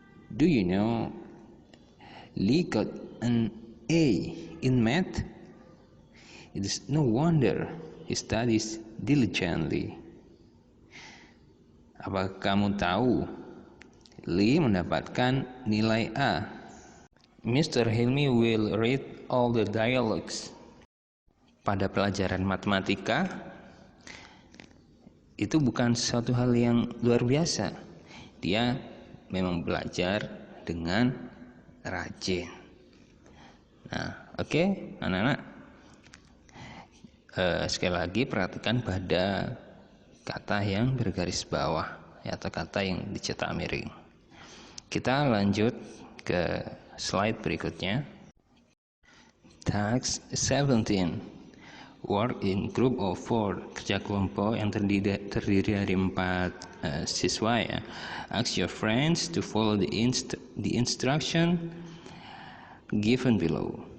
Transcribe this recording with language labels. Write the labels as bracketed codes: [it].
[en] Do you know Lee got an A in math? It is no wonder he studies diligently. [id] Apakah kamu tahu Lee mendapatkan nilai A? [en] Mr. Hilmi will read all the dialogues. [id] Pada pelajaran matematika, itu bukan sesuatu hal yang luar biasa. Dia memang belajar dengan rajin. Nah, oke, anak-anak, sekali lagi perhatikan pada kata yang bergaris bawah, ya, atau kata yang dicetak miring. Kita lanjut ke slide berikutnya. [en] Task 17. Work in group of 4. [id] Kerja kelompok yang terdiri dari 4 siswa, ya. [en] Ask your friends to follow the instruction given below.